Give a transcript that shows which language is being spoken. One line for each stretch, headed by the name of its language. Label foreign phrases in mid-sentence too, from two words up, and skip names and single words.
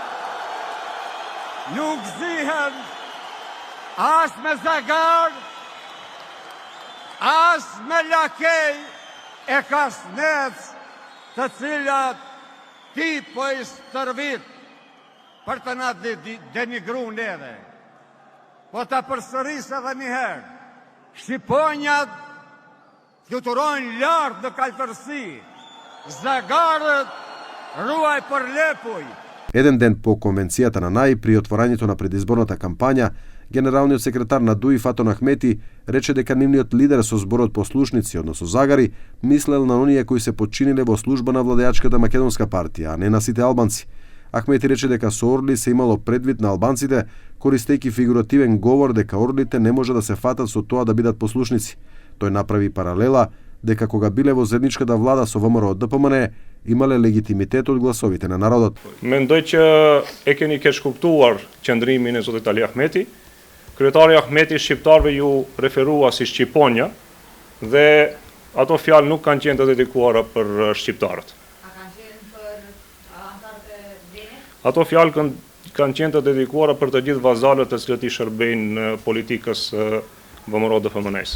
Albanian: nuk zihen as me zagar, as me lakej e kasnec, të cilat ti po i stërvit për të na denigru neve. Po të përsëris edhe njëherë, Shqiponjat fluturojnë lartë në kaltërsi, zagarët ruaj për Lepuj.
Macedonian: Еден ден по конвенцијата на НАИ, при отворањето на предизборната кампања, генералниот секретар на ДУИ Фатон Ахмети рече дека нивниот лидер со зборот послушници, односно загари, мислел на оние кои се подчиниле во служба на владеачката македонска партија, а не на сите албанци. Ахмети рече дека со Орли се имало предвид на албанците, користејќи фигуративен говор дека орлите не може да се фатат со тоа да бидат послушници. Тој направи паралела дека кога биле во заедничката влада со ВМРО ДПМН, имале легитимитет од гласовите на народот.
Albanian: Mendoj që e keni keq kuptuar qëndrimin e zotit Ali Ahmeti. Kryetari Ahmeti shqiptarëve ju referua si Shqiponja dhe ato fjalë nuk kanë qenë të dedikuara për shqiptarët. Ato fjalë kanë qenë të dedikuara për të gjithë vazalët të cilët i shërbejnë politikës ВМРО DPMN-s.